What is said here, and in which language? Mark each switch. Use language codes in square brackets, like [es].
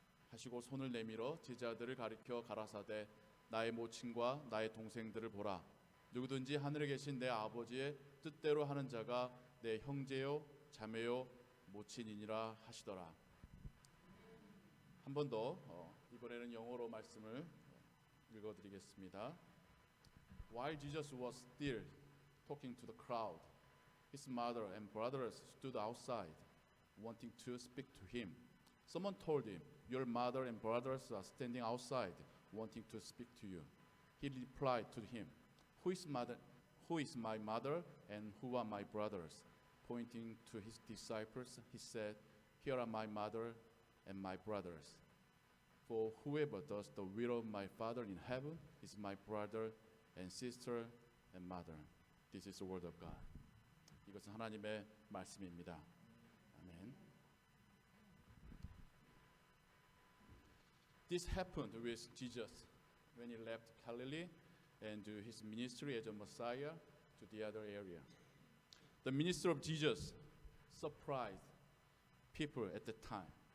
[ko] 하시고 손을 내밀어 제자들을 가리켜 가라사대 나의 모친과 나의 동생들을 보라 누구든지 하늘에 계신 내 아버지의 뜻대로 하는 자가 내 형제요 자매요 모친이니라 하시더라. 한 번 더 이번에는 영어로 말씀을 읽어드리겠습니다. [en] While Jesus was still talking to the crowd, his mother and brothers stood outside, wanting to speak to him. Someone told him, "Your mother and brothers are standing outside, wanting to speak to you." He replied to him, Who is my mother and who are my brothers? Pointing to his disciples, he said, Here are my mother and my brothers. For whoever does the will of my Father in heaven is my brother and sister and mother. This is the word of God. [ko] 이것은 하나님의 말씀입니다. 아멘. [en] This happened with Jesus when he left Galilee and do his ministry as a Messiah to the other area. The ministry of Jesus surprised people at the time.